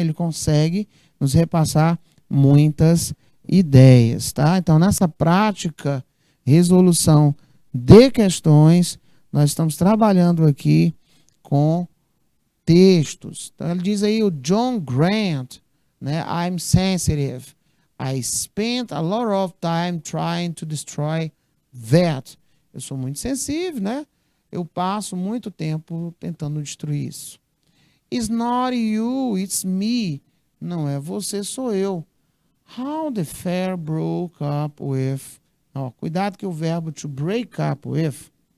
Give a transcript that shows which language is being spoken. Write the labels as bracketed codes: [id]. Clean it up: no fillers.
[pt] Ele consegue nos repassar muitas ideias, tá? Então, nessa prática, resolução de questões, nós estamos trabalhando aqui com textos. Então, ele diz aí o John Grant, né? [en] I'm sensitive. I spent a lot of time trying to destroy that. [pt] Eu sou muito sensível, né? Eu passo muito tempo tentando destruir isso. [en] It's not you, it's me. [pt] Não é você, sou eu. [en] How the fair broke up with. [pt] Ó, cuidado que o verbo [en] to break up with.